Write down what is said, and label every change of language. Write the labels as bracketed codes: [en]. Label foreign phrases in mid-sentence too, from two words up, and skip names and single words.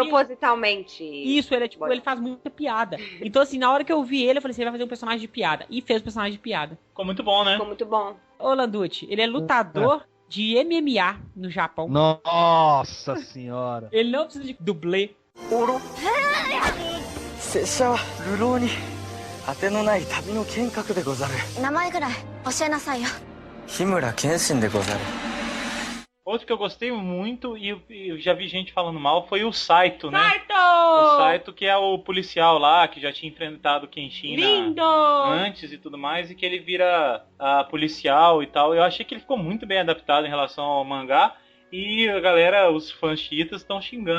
[pt] Propositalmente. Isso, ele faz muita piada. Então, assim, na hora que eu vi ele, eu falei assim, ele vai fazer um personagem de piada. E fez um personagem de piada. Ficou muito bom, né? Ficou muito bom. Ô, Landucci, ele é lutador de MMA no Japão. Nossa senhora. Ele não precisa de dublê. [ja] 拙者は流浪に果てのない旅の剣客でござる。名前ぐらい教えなさいよ。緋村剣心でござる. [pt] Outro que eu gostei muito e eu já vi gente falando mal foi o Saito, né? Saito! O Saito, que é o policial lá, que já tinha enfrentado o Kenshin Lindo! antes e tudo mais, e que ele vira policial e tal. Eu achei que ele ficou muito bem adaptado em relação ao mangá. E a galera, os fãs chiitas estão xingando.